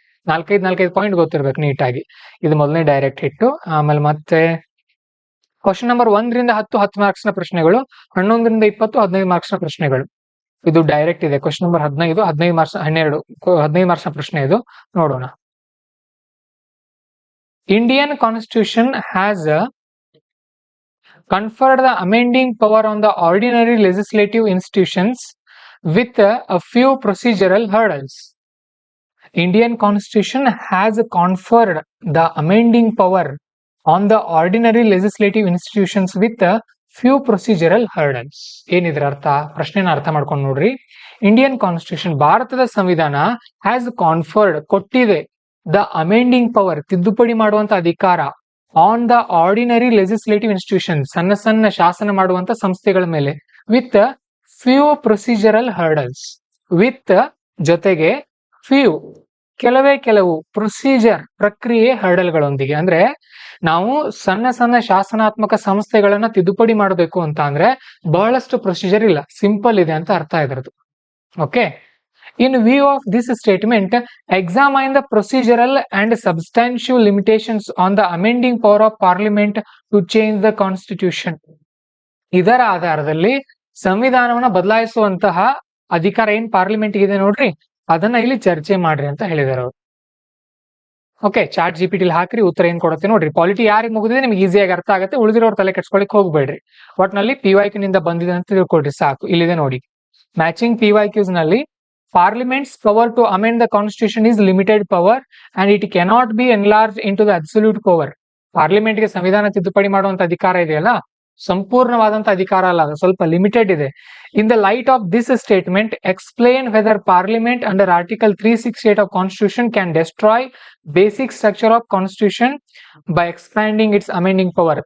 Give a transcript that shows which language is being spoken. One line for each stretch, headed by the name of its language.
Kannada: ನಾಲ್ಕೈದು ಪಾಯಿಂಟ್ ಗೊತ್ತಿರ್ಬೇಕು ನೀಟಾಗಿ. ಇದು ಮೊದಲನೇ ಡೈರೆಕ್ಟ್ ಹಿಟ್ಟು. ಆಮೇಲೆ ಮತ್ತೆ ಕ್ವಶನ್ ನಂಬರ್ 1ರಿಂದ 10 ಮಾರ್ಕ್ಸ್ ನ ಪ್ರಶ್ನೆಗಳು, 11ರಿಂದ 20 15 ಮಾರ್ಕ್ಸ್ ನ ಪ್ರಶ್ನೆಗಳು. ಇದು ಡೈರೆಕ್ಟ್ ಇದೆ. ಕ್ವಶನ್ ನಂಬರ್ 15 ಮಾರ್ಕ್ಸ್ 15 ಮಾರ್ಕ್ಸ್ ನ ಪ್ರಶ್ನೆ ಇದು. ನೋಡೋಣ.
English: Indian constitution has conferred the amending power on the ordinary legislative institutions with a few procedural hurdles. Indian Constitution has conferred the amending power on the ordinary legislative institutions with a few procedural hurdles.
Kannada: ಏನಿದ್ರ ಅರ್ಥ? ಪ್ರಶ್ನೆನ ಅರ್ಥ ಮಾಡ್ಕೊಂಡು ನೋಡ್ರಿ.
English: Indian constitution
Kannada: ಭಾರತದ ಸಂವಿಧಾನ
English: has conferred
Kannada: ಕೊಟ್ಟಿದೆ
English: the amending power
Kannada: ತಿದ್ದುಪಡಿ ಮಾಡುವಂತ ಅಧಿಕಾರ
English: on the ordinary legislative institution
Kannada: ಸಣ್ಣ ಸಣ್ಣ ಶಾಸನ ಮಾಡುವಂತ ಸಂಸ್ಥೆಗಳ ಮೇಲೆ
English: With few procedural hurdles. With
Kannada: ಜೊತೆಗೆ
English: few
Kannada: ಕೆಲವು ಪ್ರೊಸೀಜರ್ ಪ್ರಕ್ರಿಯೆ ಹರ್ಡಲ್ಗಳೊಂದಿಗೆ. ಅಂದ್ರೆ ನಾವು ಸಣ್ಣ ಸಣ್ಣ ಶಾಸನಾತ್ಮಕ ಸಂಸ್ಥೆಗಳನ್ನ ತಿದ್ದುಪಡಿ ಮಾಡಬೇಕು ಅಂತ ಅಂದ್ರೆ ಬಹಳಷ್ಟು ಪ್ರೊಸೀಜರ್ ಇಲ್ಲ, ಸಿಂಪಲ್ ಇದೆ ಅಂತ ಅರ್ಥ ಇದ್ರದ್ದು. Okay.
English: In view of this statement, examine the procedural and substantive limitations on the amending power of Parliament to change the Constitution.
Kannada: ಇದರ ಆಧಾರದಲ್ಲಿ ಸಂವಿಧಾನವನ್ನ ಬದಲಾಯಿಸುವಂತಹ ಅಧಿಕಾರ ಏನ್ ಪಾರ್ಲಿಮೆಂಟ್ ಇದೆ ನೋಡ್ರಿ, ಅದನ್ನ ಇಲ್ಲಿ ಚರ್ಚೆ ಮಾಡ್ರಿ ಅಂತ ಹೇಳಿದಾರೆ ಅವರು. ಓಕೆ, ಚಾಟ್ GPT ಹಾಕ್ರಿ, ಉತ್ತರ ಏನ್ ಕೊಡುತ್ತೆ ನೋಡ್ರಿ. ಪಾಲಿಟಿ ಯಾರಿಗೆ ಮುಗಿದಿದೆ ನಿಮ್ಗೆ ಈಸಿಯಾಗಿ ಅರ್ಥ ಆಗುತ್ತೆ, ಉಳಿದಿರೋರ್ ತಲೆ ಕೆಡ್ಸ್ಕೊಳಿಕ್ ಹೋಗ್ಬೇಡ್ರಿ. ಒಟ್ನಲ್ಲಿ PYQ ನಿಂದ ಬಂದಿದೆ ಅಂತ ತಿಳ್ಕೊಡ್ರಿ ಸಾಕು. ಇಲ್ಲಿದೆ ನೋಡಿ,
English: Matching PYQs ನಲ್ಲಿ Parliament's power to amend the constitution is limited power and it cannot be enlarged into the absolute power.
Kannada: Parliament ಗೆ ಸಂವಿಧಾನ ತಿದ್ದುಪಡಿ ಮಾಡುವಂತ ಅಧಿಕಾರ ಇದೆಯಲ್ಲ, ಸಂಪೂರ್ಣವಾದಂತ ಅಧಿಕಾರ ಅಲ್ಲ, ಅದು ಸ್ವಲ್ಪ ಲಿಮಿಟೆಡ್ ಇದೆ.
English: In the light of this statement explain whether parliament under article 368 of constitution can destroy basic structure of constitution by expanding its amending power.